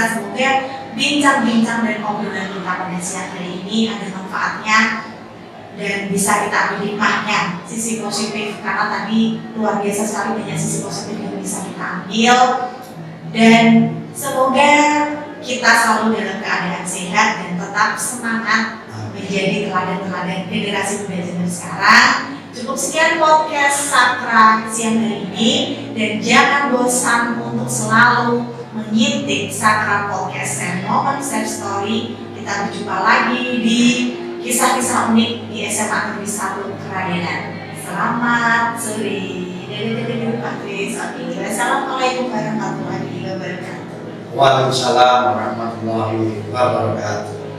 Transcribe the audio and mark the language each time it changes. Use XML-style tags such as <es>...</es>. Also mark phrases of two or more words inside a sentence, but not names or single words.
<id>Semoga bincang-bincang dan obrolan kita pada siang hari ini ada manfaatnya dan bisa kita ambil hikmahnya, sisi positif karena tadi luar biasa sekali banyak sisi positif yang bisa kita ambil dan semoga kita selalu dalam keadaan sehat dan tetap semangat menjadi teladan-teladan generasi muda zaman sekarang. Cukup sekian podcast Sakra siang hari ini dan jangan bosan untuk selalu mengintip Sakra Podcast and Moment Share Story. Kita berjumpa lagi di kisah-kisah unik di SMA Negeri 1 Keradenan. Selamat sore. Pak Kres.</id> <ar>السلام عليكم ورحمة الله وبركاته. وعليكم السلام ورحمة الله وبركاته.</ar>